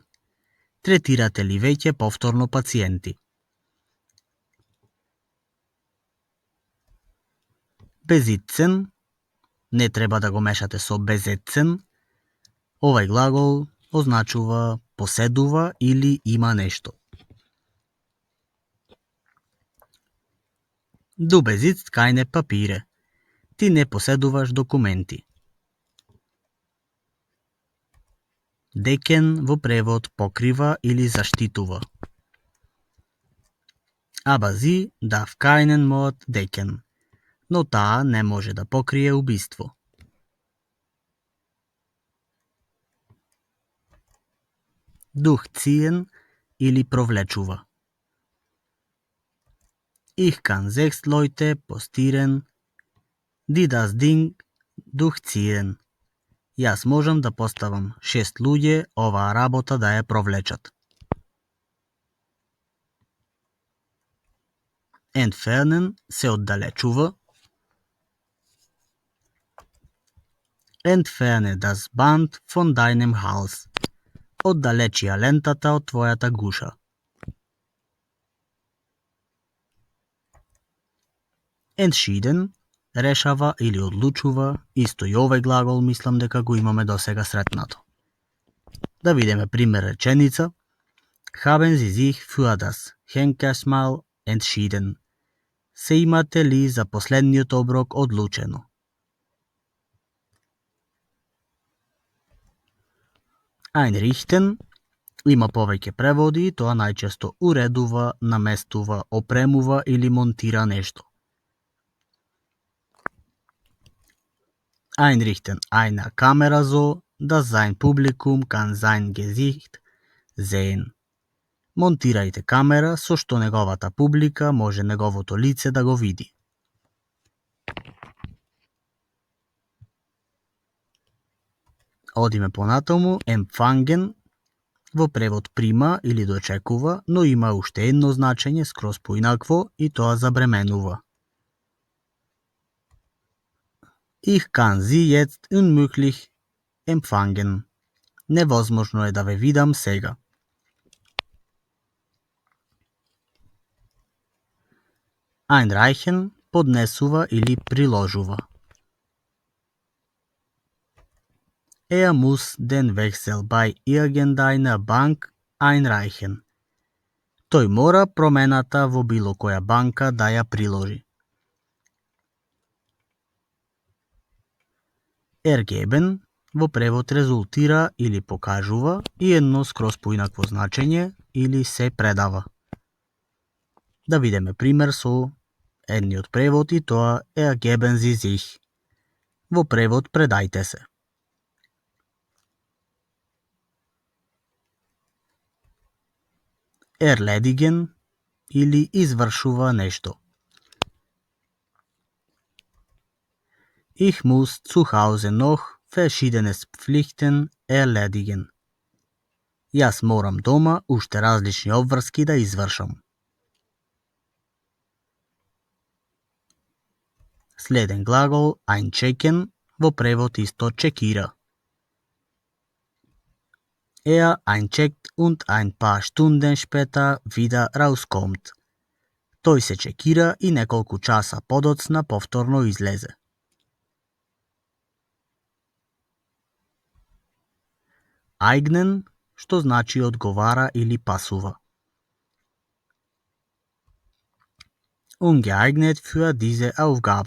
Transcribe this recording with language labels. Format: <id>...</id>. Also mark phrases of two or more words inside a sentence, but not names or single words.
<mk>Третирате ли веќе повторно пациенти? Besitzen, не треба да го мешате со besitzen. Овај глагол означува поседува или има нешто.</mk> <de>Du besitzt keine Papiere.</de> <mk>Ти не поседуваш документи. Decken во превод покрива или заштитува.</mk> <de>Aber sie darf keinen Mord decken.</de> <mk>Но таа не може да покрие убиство. Durchziehen или провлечува.</mk> <de>Ich kann 6 Leute postieren, die das Ding durchziehen.</de> <mk>Јас можам да поставам 6 луѓе оваа работа да ја провлечат. Entfernen се оддалечува.</mk> <de>Entferne das Band von deinem Hals.</de> <mk>Оддалечи ја лентата од твојата гуша. Entschieden решава или одлучува, исто и овој глагол мислам дека го имаме досега сретнато. Да видиме пример реченица.</mk> <de>Haben Sie sich für das Henkersmahl entschieden?</de> <mk>Се имате ли за последниот оброк одлучено? Einrichten има повеќе преводи и тоа најчесто уредува, наместува, опремува или монтира нешто.</mk> <de>Einrichten eine Kamera so, dass sein Publikum kann sein Gesicht sehen.</de> <mk>Монтирајте камера со што неговата публика може неговото лице да го види. Одиме понатаму, empfangen во превод прима или дочекува, но има уште едно значење скроз поинакво и тоа забременува.</mk> <de>Ich kann Sie jetzt unmöglich empfangen.</de> <mk>Невозможно е да ве видам сега. Einreichen поднесува или приложува.</mk> <de>Er muss den Wechsel bei irgendeiner Bank einreichen.</de> <mk>Тој мора промената во било која банка да ја приложи. Ergeben во превод резултира или покажува и едно скроз поинакво значење или се предава. Да видиме пример со едниот превод и тоа</mk> <de>ergeben Sie sich.</de> <mk>Во превод предајте се. Erledigen или извршува нешто.</mk> <de>Ich muss zu Hause noch verschiedenes Pflichten erledigen.</de> <mk>Јас морам дома уште различни обврски да извршам. Следен глагол einchecken во превод исто чекира.</mk> <de>Er eincheckt und ein paar Stunden später wieder rauskommt.</de> <mk>Тој се чекира и неколку часа подоцна повторно излезе. Eignen, што значи одговара или пасува.</mk> <de>Ungeeignet für diese Aufgabe.</de>